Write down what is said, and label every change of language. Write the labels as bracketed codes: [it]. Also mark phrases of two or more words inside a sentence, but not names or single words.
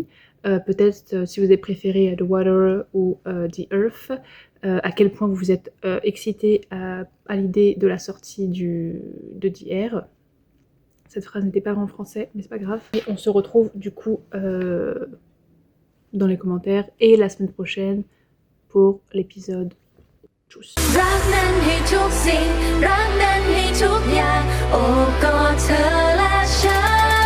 [fr] Peut-être si vous avez préféré The Water ou The Earth, à quel point vous êtes excité à l'idée de la sortie de The Air. Cette phrase n'était pas en français, mais c'est pas grave. Et on se retrouve du coup dans les commentaires et la semaine prochaine pour l'épisode. Tchuss. [th] รักนั้นให้ทุกสิ่งรักนั้นให้ทุกอย่างโอบกอดเธอและฉัน